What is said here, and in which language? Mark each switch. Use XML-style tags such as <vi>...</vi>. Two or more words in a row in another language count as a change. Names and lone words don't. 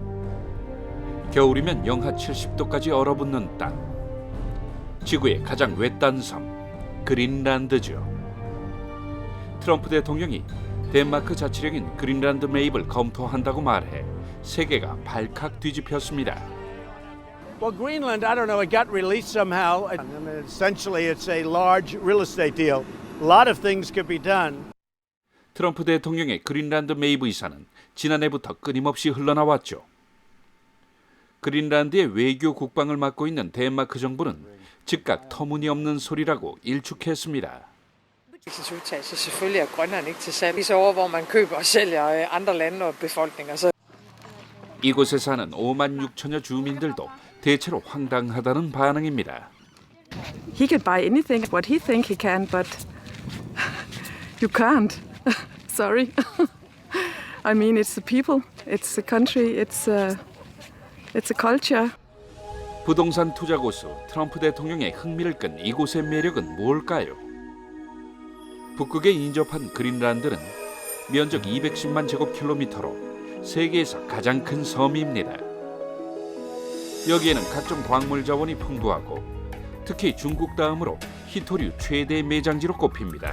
<ko>겨울이면 영하 70도까지 얼어붙는 땅. 지구의 가장 외딴 섬, 그린란드죠. 트럼프 대통령이 덴마크 자치령인 그린란드 매입을 검토한다고 말해 세계가 발칵 뒤집혔습니다.</ko> <en>Well, Greenland, I don't know, it got released somehow. I mean, essentially, it's a large real estate deal. A lot of things could be done.</en> <ko>트럼프 대통령의 그린란드 매입 의사는 지난해부터 끊임없이 흘러나왔죠. 그린란드의 외교 국방을 맡고 있는 덴마크 정부는 즉각 터무니없는 소리라고 일축했습니다.</ko> <da>udtalelse selvfølgelig er Grønland ikke til salg. Så over hvor man køber og sælger andre lande og befolkninger. Så</da> <ko>이곳에 사는 5만 6천여 주민들도 대체로 황당하다는 반응입니다.</ko> <en>He can buy anything what he think he can, but you can't. Sorry. I mean, it's the people, it's the country, it's a culture.</en> <ko>부동산 투자 고수 트럼프 대통령의 흥미를 끈 이곳의 매력은 뭘까요? 북극에 인접한 그린란드는 면적 210만 제곱킬로미터로 세계에서 가장 큰 섬입니다. 여기에는 각종 광물 자원이 풍부하고 특히 중국 다음으로 희토류 최대 매장지로 꼽힙니다.</ko>